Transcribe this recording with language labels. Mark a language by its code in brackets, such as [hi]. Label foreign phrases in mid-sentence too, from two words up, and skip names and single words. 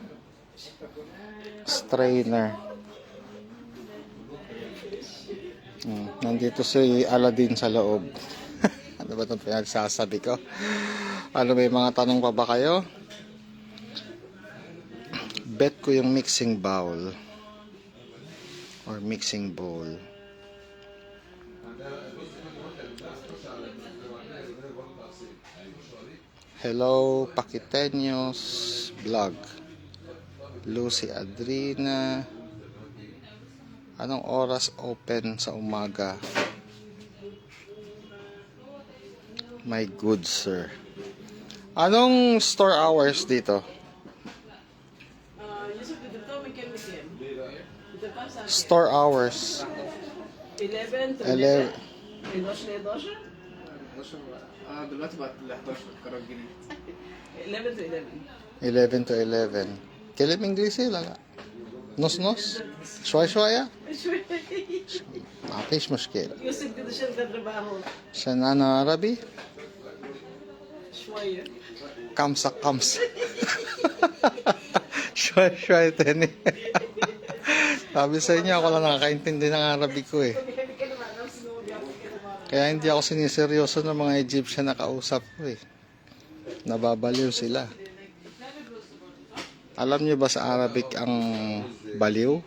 [en] Strainer. [tl] Nandito si Aladdin sa loob. Ano ba itong pinagsasabi ko? Ano may mga tanong pa ba kayo? Bet ko yung [en] mixing bowl or mixing bowl. Hello Paquiteños Vlog. [tl] Lucy Adrina. Anong oras open sa umaga? [en] My good sir. [tl] Anong [en] store hours [tl] dito? Yusuf, dito may chemical. Dito pa sa [en] Store hours. 11 to 11. 11 [ar] دلوقتي بقت ال 11 قرار جديد [en] 11 to 11 11 to 11. [ar] كلام انجليزي ولا لا؟ نص نص؟ شوي شوية؟ ما فيش مشكلة. [tl] يوسف dito siya nagtatrabaho [ar] عشان أنا عربي شوية كمسة كمسة. شوي شوي تاني. [tl] Sabi sa inyo, ako lang nakakaintindi ng Arabic ko eh. Kaya hindi ako siniseryoso ng mga Egyptian na kausap ko eh. Nababaliw sila. Alam niyo ba sa Arabic ang baliw?